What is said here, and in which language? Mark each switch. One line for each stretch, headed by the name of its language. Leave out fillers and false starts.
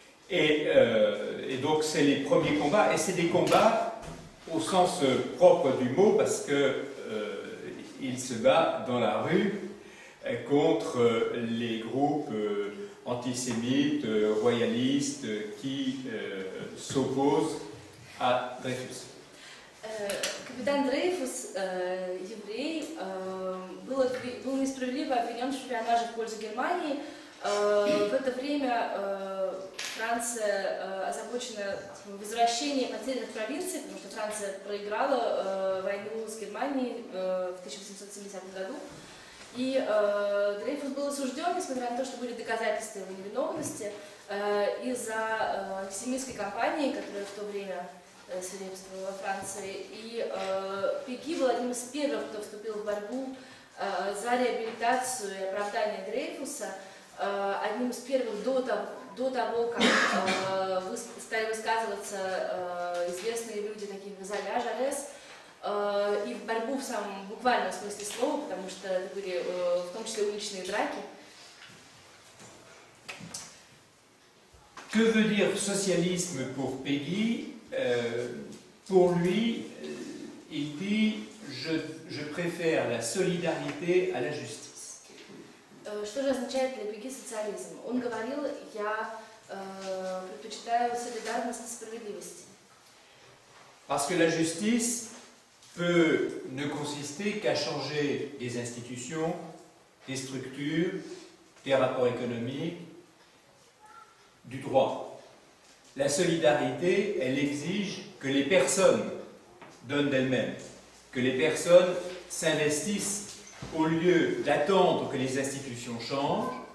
French: Et donc c'est les premiers combats, et c'est des combats au sens propre du mot, parce que il se bat dans la rue contre les groupes antisémites, royalistes qui s'opposent à Dreyfus.
Russian: Капитан Дрейфус, еврей, был несправедливо обвинен в шпионаже в пользу Германии. В это время Франция озабочена возвращением потерянных провинций, потому что Франция проиграла войну с Германией в 1870 году. И Дрейфус был осужден, несмотря на то, что были доказательства его невиновности, из-за антисемитской кампании, которая в то время свирепствовала во Франции. И Пеги был одним из первых, кто вступил в борьбу за реабилитацию и оправдание Дрейфуса, одним из первых до того, как стали высказываться известные люди, такие как Золя, Жарес, и в борьбу в самом буквальном смысле слова, потому что это были в том числе уличные драки.
French: Que veut dire socialisme pour Péguy? Pour lui, il dit je préfère la solidarité à la justice.
Russian: Что же означает для Пеги социализм? Он говорил, я предпочитаю солидарность и справедливость.
French: Parce que la justice peut ne consister qu'à changer des institutions, des structures, des rapports économiques, du droit. La solidarité, elle exige que les personnes donnent d'elles-mêmes, que les personnes s'investissent au lieu d'attendre que les institutions changent.